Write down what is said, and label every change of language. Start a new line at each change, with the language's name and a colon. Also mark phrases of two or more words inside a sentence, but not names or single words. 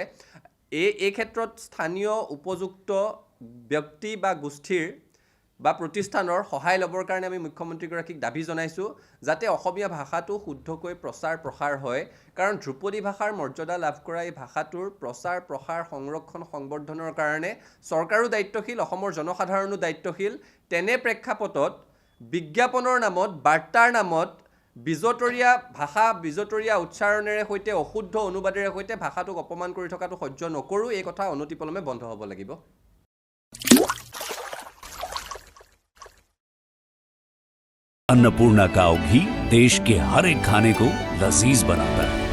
Assamese: এই ক্ষেত্ৰত স্থানীয় উপযুক্ত ব্যক্তি বা গোষ্ঠীৰ বা প্ৰতিষ্ঠানৰ সহায় ল'বৰ কাৰণে আমি মুখ্যমন্ত্ৰীগৰাকীক দাবী জনাইছোঁ যাতে অসমীয়া ভাষাটো শুদ্ধকৈ প্ৰচাৰ প্ৰসাৰ হয়, কাৰণ ধ্ৰুপদী ভাষাৰ মৰ্যাদা লাভ কৰা এই ভাষাটোৰ প্ৰচাৰ প্ৰসাৰ, সংৰক্ষণ, সংবৰ্ধনৰ কাৰণে চৰকাৰো দায়িত্বশীল, অসমৰ জনসাধাৰণো দায়িত্বশীল। তেনে প্ৰেক্ষাপটত বিজ্ঞাপনৰ নামত, বাৰ্তাৰ নামত বিজতৰীয়া ভাষা, বিজতৰীয়া উচ্চাৰণেৰে সৈতে, অশুদ্ধ অনুবাদেৰে সৈতে ভাষাটোক অপমান কৰি থকাটো সহ্য নকৰোঁ। এই কথা অনতিপলমে বন্ধ হ'ব লাগিব।
Hindi: अन्नपूर्णा काव घी देश के हर एक खाने को लजीज बनाता है।